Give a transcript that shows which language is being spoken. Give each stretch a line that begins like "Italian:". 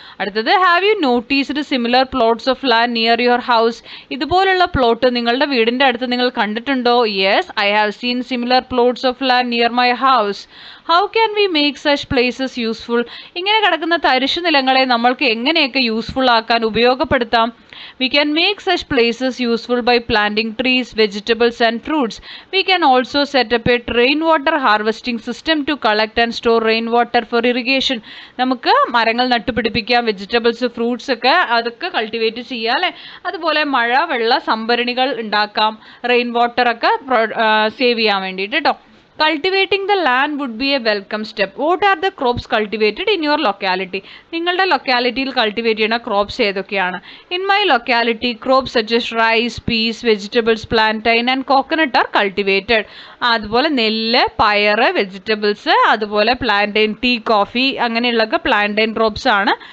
English: അടുത്തത്, have you noticed similar plots of land near your house?
Malayalam: ഇതുപോലുള്ള plot നിങ്ങളുടെ വീടിൻ്റെ അടുത്ത് നിങ്ങൾ കണ്ടിട്ടുണ്ടോ?
English: Yes, I have seen similar plots of land near my house. How can we make such places useful?
Malayalam: ഇങ്ങനെ കിടക്കുന്ന തരിശു നിലങ്ങളെ നമ്മൾക്ക് എങ്ങനെയൊക്കെ യൂസ്ഫുൾ ആക്കാൻ ഉപയോഗപ്പെടുത്താം?
English: We can make such places useful by planting trees, vegetables and fruits. We can also set up a rainwater harvesting system to collect and store rainwater for irrigation.
Malayalam: നമുക്ക് മരങ്ങൾ നട്ടുപിടിപ്പിക്കാം, vegetables, fruits ഒക്കെ അതൊക്കെ cultivate ചെയ്യാം അല്ലേ. അതുപോലെ മഴ വെള്ള സംഭരണികൾ ഉണ്ടാക്കാം, റെയിൻ വാട്ടർ ഒക്കെ സേവ് ചെയ്യാൻ വേണ്ടിയിട്ട് കേട്ടോ.
English: Cultivating the land would be a welcome step. What are the crops cultivated in your locality?
Malayalam: നിങ്ങളുടെ ലൊക്കാലിറ്റിയിൽ കൾട്ടിവേറ്റ് ചെയ്യുന്ന ക്രോപ്സ് ഏതൊക്കെയാണ്?
English: In my locality crops such as rice, peas, vegetables, plantain and coconut are cultivated.
Malayalam: അതുപോലെ നെല്ല്, പയറ്, vegetables, അതുപോലെ plantain, tea, coffee അങ്ങനെയുള്ളതൊക്കെ plantain crops ആണ്.